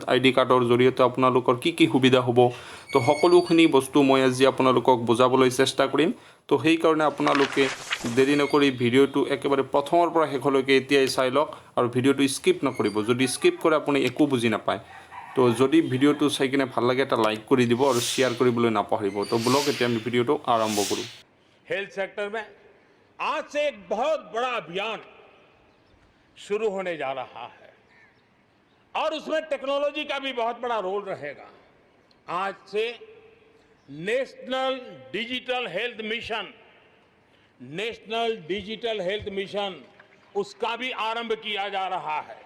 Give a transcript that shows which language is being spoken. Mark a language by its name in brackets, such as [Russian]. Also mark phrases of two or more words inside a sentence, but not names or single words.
[Assamese] আইডি কাৰ্ডৰ জৰিয়তে আপোনালোকৰ কি সুবিধা হ'ব তো সকলোখিনি বস্তু মই আজি আপোনালোকক বুজাবলৈ চেষ্টা কৰিম তো সেই কাৰণে আপোনালোকে দেৰি নকৰি ভিডিওটো একেবাৰে প্ৰথমৰ পৰা শেষলৈকে এতিয়াই চাই লওক আৰু ভিডিওটো স্কিপ নকৰিব যদি স্কিপ কৰে আপুনি একো বুজি নাপায় তো যদি ভিডিওটো চাই কিনে ভাল লাগে এটা লাইক কৰি দিব আৰু শেয়াৰ কৰিবলৈ নাপাহৰিব তো ব্লগ এতিয়া আমি ভিডিওটো আৰম্ভ কৰো [English] health sector [Hindi] में आज से एक बहुत बड़ा अभियान शुरू होने जा रहा है और उसमें टेक्नोलॉजी का भी बहुत बड़ा रोल रहेगा। आज से नेशनल डिजिटल हेल्थ मिशन उसका भी आरंभ किया जा रहा है।